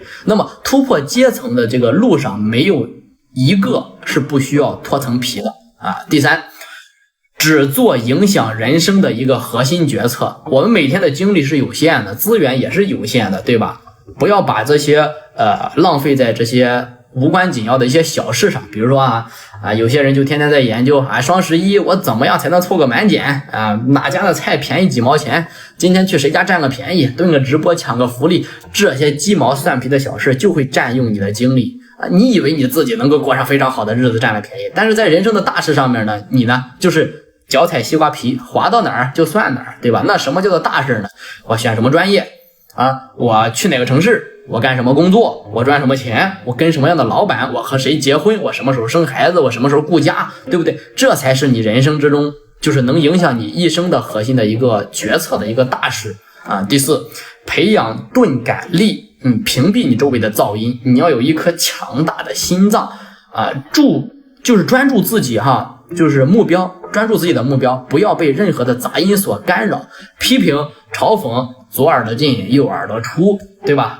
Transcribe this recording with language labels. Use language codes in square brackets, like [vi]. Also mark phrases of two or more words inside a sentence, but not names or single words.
[zh] 那麼突破階層的這個路上，沒有一個是不需要脫層皮的第三，只做影響人生的一個核心決策。我們每天的精力是有限的，資源也是有限的，對吧？不要把這些浪費在這些無關緊要的一些小事上。比如說有些人就天天在研究雙11我怎麼樣才能湊個滿減哪家的菜便宜幾毛錢，今天去誰家佔個便宜，蹲個直播搶個福利，這些雞毛蒜皮的小事就會佔用你的精力你以為你自己能夠過上非常好的日子，佔了便宜，但是在人生的大事上面呢，你呢就是腳踩西瓜皮，滑到哪兒就算哪兒，對吧？那什麼叫做大事呢？我選什麼專業我去哪個城市，我幹什麼工作，我賺什麼錢，我跟什麼樣的老闆，我和誰結婚，我什麼時候生孩子，我什麼時候顧家，對不對？這才是你人生之中就是能影響你一生的核心的一個決策的一個大事第四，培養鈍感力屏蔽你周圍的噪音，你要有一顆強大的心臟就是專注自己就是目標，專注自己的目標，不要被任何的雜音所干擾，批評嘲諷左耳朵進右耳朵出，對吧？